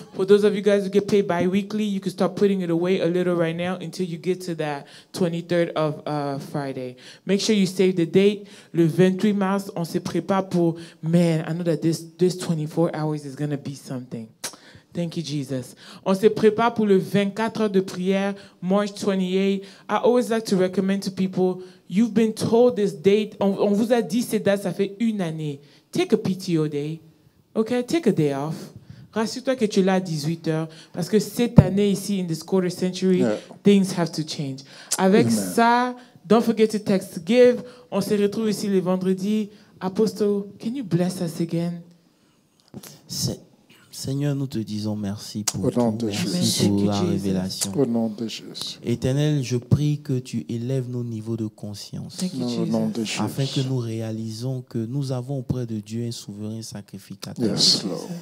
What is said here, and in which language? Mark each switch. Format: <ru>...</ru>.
<en>For those of you guys who get paid bi-weekly, you can start putting it away a little right now until you get to that 23rd of Friday. Make sure you save the date.</en> <fr>Le 28 mars, on se prépare pour,</fr> <en>man, I know that this 24 hours is going to be something. Thank you, Jesus.</en> <fr>On se prépare pour le 24 heures de prière, March 28.</fr> <en>I always like to recommend to people, you've been told this date.</en> <fr>On vous a dit cette date, ça fait une année.</fr> <en>Take a PTO day. Okay? Take a day off.</en> <fr>Rassure-toi que tu es là à 18 heures. Parce que cette année ici,</fr> <en>in this quarter century, things have to change. Avec ça, don't forget to text to give.</en> <fr>On se retrouve ici les vendredis.</fr> <en>Apostle, can you bless us again?</en> <fr>Seigneur, nous te disons merci pour tout. Merci pour la révélation. Au nom de Jésus. Éternel, je prie que tu élèves nos niveaux de conscience. Au nom de Jésus. Afin que nous réalisons que nous avons auprès de Dieu un souverain sacrificateur.</fr> <en>Yes, Lord.</en>